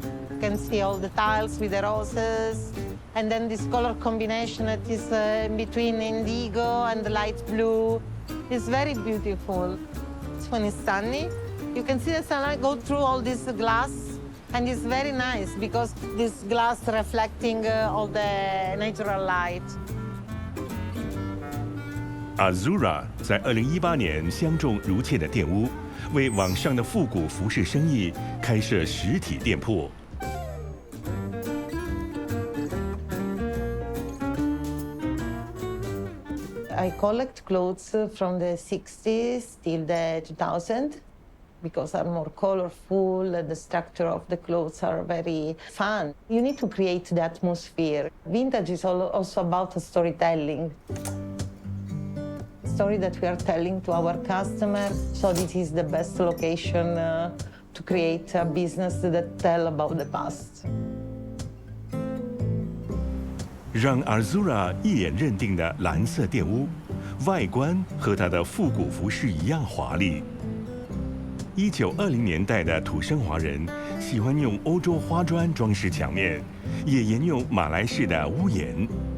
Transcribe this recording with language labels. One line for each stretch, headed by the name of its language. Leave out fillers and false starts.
English: You can see all the tiles with the roses. And then this color combination that is in between indigo and the light blue is very beautiful. When it's sunny, you can see the sunlight go through all this glass. And it's very nice because this glass reflecting all the natural light.
Chinese: Azzurra 在2018年相中如切的店屋，为网上的复古服饰生意开设实体店铺。
English: I collect clothes from the 60s till the 2000s. Because are more colorful and the structure of the clothes are very fun. You need to create the atmosphere. Vintage is also about storytelling. Story that we are telling to our customers. So this is the best location to create a business that tell about the past.
Chinese: 让 Azzurra 一眼认定的蓝色店屋，外观和它的复古服饰一样华丽。 1920年代的土生华人喜欢用欧洲花砖装饰墙面，也沿用马来式的屋檐。